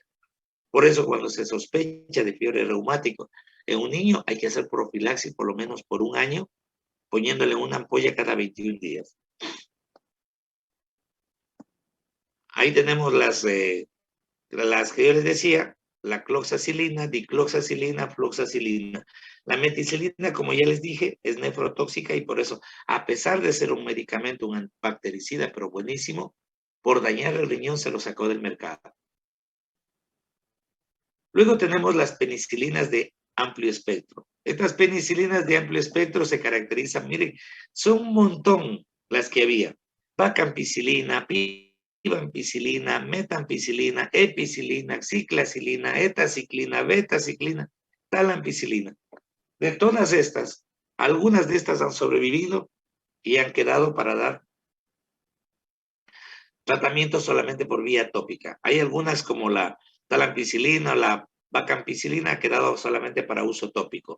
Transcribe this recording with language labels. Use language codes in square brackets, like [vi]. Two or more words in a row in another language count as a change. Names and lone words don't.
[es] Por eso, cuando se sospecha de fiebre reumática en un niño, hay que hacer profilaxis por lo menos por un año, poniéndole una ampolla cada 21 días. Ahí tenemos las que yo les decía, la cloxacilina, dicloxacilina, floxacilina. La meticilina, como ya les dije, es nefrotóxica y por eso, a pesar de ser un medicamento, un bactericida, pero buenísimo, por dañar el riñón se lo sacó del mercado. Luego tenemos las penicilinas de amplio espectro. Estas penicilinas de amplio espectro se caracterizan, miren, son un montón las que había. Vacampicilina, pivampicilina, metampicilina, epicilina, ciclacilina, etaciclina, betaciclina, talampicilina. De todas estas, algunas de estas han sobrevivido y han quedado para dar tratamiento solamente por vía tópica. Hay algunas como la talampicilina o la vacampicilina ha quedado solamente para uso tópico.